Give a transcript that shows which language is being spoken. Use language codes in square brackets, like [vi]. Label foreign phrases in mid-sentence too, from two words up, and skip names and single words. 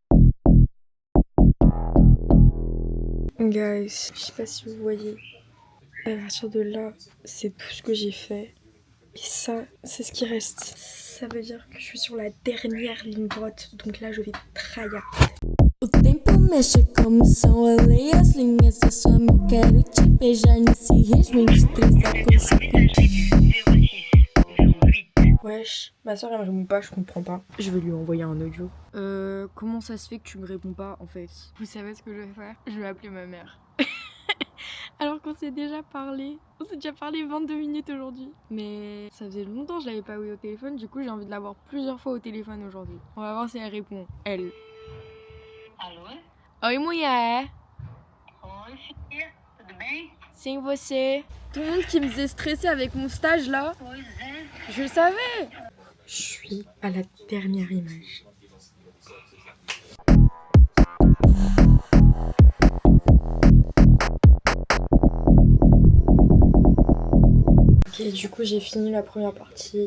[fr] Guys, je sais pas si vous voyez, à partir de là, c'est tout ce que j'ai fait. Et ça, c'est ce qui reste. Ça veut dire que je suis sur la dernière ligne droite. Donc là, je vais tryhard. [pt] O tempo mexe como são alheias as linhas da sua mão. Quero te beijar nesse ritmo de 3 a [fr] Wesh, ma soeur elle me répond pas, je comprends pas. Je vais lui envoyer un audio. Comment ça se fait que tu me réponds pas en fait? Vous savez ce que je vais faire? Je vais appeler ma mère. Alors qu'on s'est déjà parlé. On s'est déjà parlé 22 minutes aujourd'hui. Mais ça faisait longtemps que je l'avais pas eu au téléphone. Du coup, j'ai envie de l'avoir plusieurs fois au téléphone aujourd'hui. On va voir si elle répond. Elle. Alô? [pt] Oi, mulher. Oi, filha. Tudo bem? [fr] C'est você. Tout le monde qui me faisait stresser avec mon stage là. [pt] Pois é. [fr] Je le savais. Je suis à la dernière image. Ok, du coup j'ai fini la première partie.